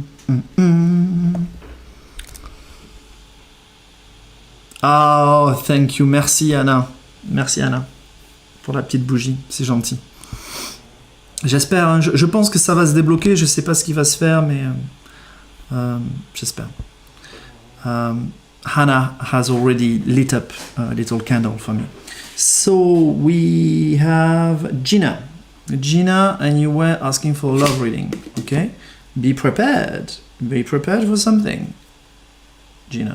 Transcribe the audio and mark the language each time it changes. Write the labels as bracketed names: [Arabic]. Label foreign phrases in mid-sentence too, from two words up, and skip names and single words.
[English] Oh, thank you. [French] Merci Anna. Merci Anna pour la petite bougie. C'est gentil. J'espère. Hein, je pense que ça va se débloquer. Je sais pas ce qui va se faire, mais j'espère. [English] Hannah has already lit up a little candle for me. So we have Gina. Gina, and you were asking for a love reading. Okay? Be prepared. Be prepared for something. Gina.